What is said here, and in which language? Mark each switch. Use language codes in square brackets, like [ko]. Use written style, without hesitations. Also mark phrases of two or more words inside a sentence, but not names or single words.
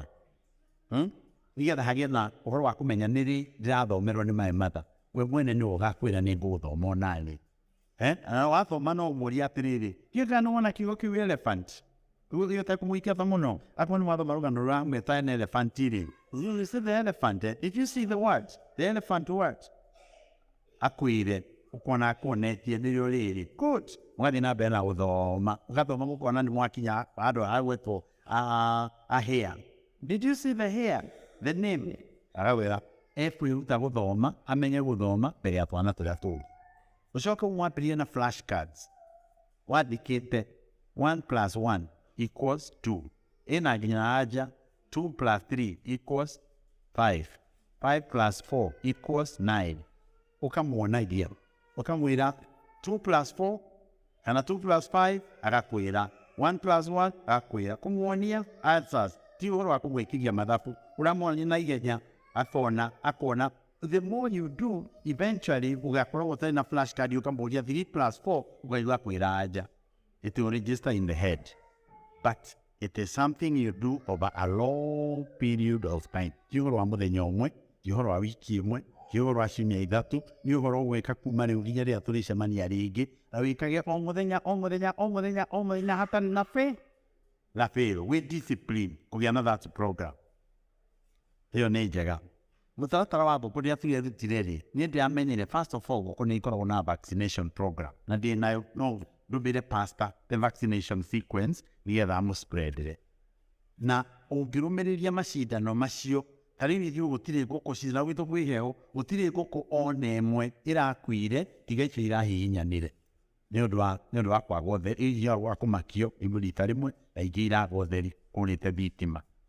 [ki] Nĩgetha hagĩe na ũhoro wa kũmenya nĩrĩ ndĩrathomerwo nĩ [en] my mother, [ki] we mwene nĩwe ũgakwĩra nĩ ngũgũthoma onaniĩ. Na wathoma no ũmũrie atĩrĩrĩ, hiũka nĩ wona kiugo kĩu elephant, ũgũthiĩ ũtekũmũikatha mũno, akorwo nĩ wathoma rũgano rũramwĩta [en] an elephant- [ki] rĩ, [en] you see the elephant, if you see the words, the elephant words, [ki] akwĩre ũkona akuonetie nĩrĩo rĩrĩ. Good. Mũgathiĩ na mbere na gũthoma, ũgathoma mũkona nĩ mwakinya handũ hagwĩtwo [en] a hare. Did you see the hare? The name? [ki] Agawĩra ekwĩruta gũthoma, amenye gũthoma mbere ya twana tũrĩa tũngĩ. Ũcoke mwambĩrĩrie na flashcards. [en] Wandĩkĩte 1 plus 1 equals 2. [ki] Ĩna nginya anja [en] 2 plus 3 equals 5. 5 plus 4 equals 9. [ki] Ũkamuonagia. Ũkamwĩra [en] 2 plus 4 [ki] kana [en] 2 plus 5 [ki] agakwĩra. [en] 1 plus 1 [ki] agakwĩra. Kũmuonia answers. Ti ũhoro wa kũmwĩkithia mathabu. Ũramuonia na ihenya akona. [en] The more you do, eventually [ki] ugakorwo ũtarĩ na flashcard ũkamũria 3 plus 4 ũkaigua kwĩra anja. [en] It will register in the head. But it is something you do over a long period of time. [ki] Ti ũhoro wa mũthenya ũmwe, ti ũhoro wa wiki ĩmwe, ti ũhoro wa ciumia ithatũ, nĩ ũhoro ũgwĩka kuma rĩu nginya rĩrĩa tũrĩcemania rĩngĩ, na wĩkage o mũthenya hatarĩ na fail. [en] With discipline, [ki] kũgĩa na [en] that program. [ki] Ĩyo nĩ njega. Mũtaratara wa ngũkũ rĩrĩa tũrerutire rĩ, niĩ ndĩramenyire [en] first of all [ki] ngũkũ nĩ ikoragwo na vaccination program. Na ndĩ nayo no ndũmĩre pastor [en] the vaccination sequence [ki] nĩgetha amũ-spreadere. Na ũngĩrũmĩrĩria macindano macio, ta rĩu ithuĩ gũtirĩ ngũkũ cira gwitũ kwĩ heho, gũtirĩ ngũkũ ona ĩmwe ĩrakuire tiga icio irahihinyanire. Nĩ ũndũ wa kwaga ũtheri, hinya wa kũmakio rita rĩmwe na ingĩ iraga ũtheri kũrĩte thitima.